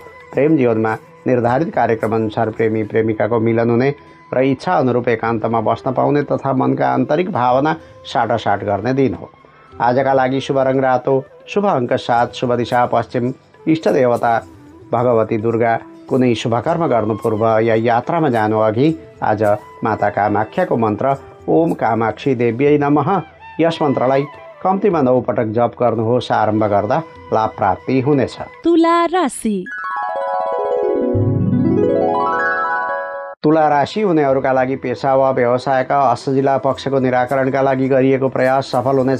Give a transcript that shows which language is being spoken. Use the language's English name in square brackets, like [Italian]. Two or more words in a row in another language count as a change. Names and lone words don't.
[Nepali] प्रेम जीवनमा निर्धारित कार्यक्रम अनुसार प्रेमी प्रेमिकाको मिलन हुने र इच्छा अनुरूप एकान्तमा बस्न पाउने तथा मनका आन्तरिक भावना साटासाट गर्ने दिन हो। आजका लागि शुभ रङ रातो, शुभ अङ्क 7, शुभ दिशा पश्चिम। इष्ट देवता भगवती दुर्गा। कुनै शुभ कर्म गर्नु पूर्व या यात्रामा जानु अघि आज माता कामाख्याको मन्त्र [Sanskrit] ओम कामाक्षी देव्यै नमः [Nepali] यस मन्त्रलाई कम्तीमा 9 पटक जप गर्नुहोस्। आरम्भ गर्दा लाभ प्राप्ति हुनेछ। तुला राशि। तुला राशि हुनेहरूका लागि पेसा वा व्यवसायका असजिला पक्षको निराकरणका लागि गरिएको प्रयास सफल हुनेछ।